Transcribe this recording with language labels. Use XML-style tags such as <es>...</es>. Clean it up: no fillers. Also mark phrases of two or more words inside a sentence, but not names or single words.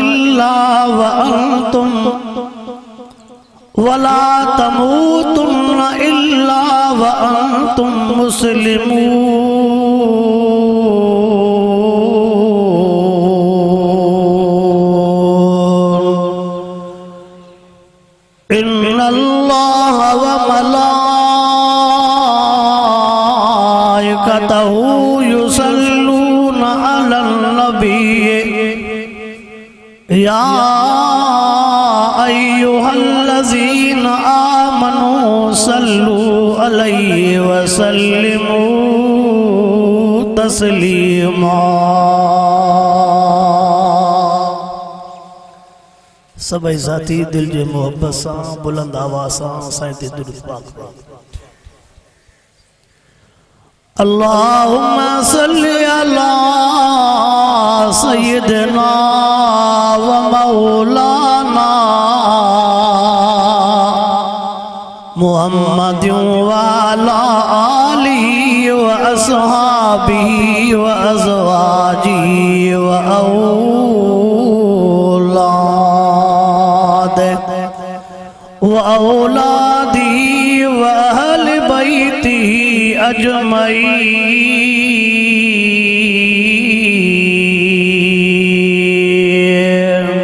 <ar>إلا وأنتم مسلمون. إن الله وملائكته يصلون على النبي يا أيها الذين آمنوا صلوا عليه وسلموا تسليما.</ar> <sd>سڀئي ساٿي دل جي محبت سان بلند آواز سان سائين تي درود پاڪ پڙهو.</sd> <ar>اللهم صل على سيدنا ومولانا محمد وعلى آله وأصحابه وأزواجه وأولاده وأهل بيته أجمعين.</ar>